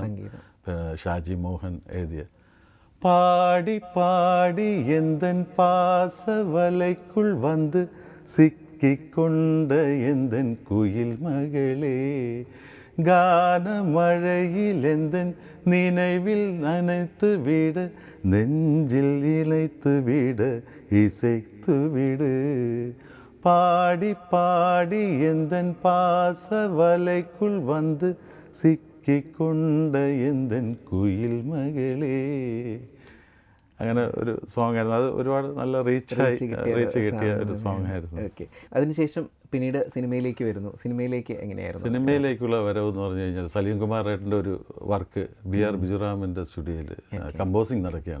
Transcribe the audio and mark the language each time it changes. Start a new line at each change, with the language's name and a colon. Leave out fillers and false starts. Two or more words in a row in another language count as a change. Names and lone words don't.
Malayalam: പിന്നെ ഷാജി മോഹൻ എഴുതിയ
Tamil: பாடி பாடி எந்தன் பாசவலைக்குள் வந்து சிக்கிக்கொண்ட எந்தன் குயில் மகளே, கானமழையில் எந்தன் நினைவில் நனைத்து விட, நெஞ்சில் இழைத்து விட, இசைத்து விடு, பாடி பாடி எந்தன் பாச வலைக்குள் வந்து சிக்கிக் கொண்ட எந்தன் குயில் மகளே.
Malayalam: അങ്ങനെ ഒരു സോങ് ആയിരുന്നു. അത് ഒരുപാട് നല്ല റീച്ച് കിട്ടിയ ഒരു സോങ് ആയിരുന്നു. ഓക്കെ. അതിനുശേഷം പിന്നീട് സിനിമയിലേക്ക് വരുന്നു. സിനിമയിലേക്ക് എങ്ങനെയായിരുന്നു? സിനിമയിലേക്കുള്ള വരവ് എന്ന് പറഞ്ഞു കഴിഞ്ഞാൽ സലീം കുമാർ ഏട്ടൻ്റെ ഒരു വർക്ക് BR ബിജുറാമിൻ്റെ സ്റ്റുഡിയോയിൽ കമ്പോസിങ് നടക്കുകയാണ്.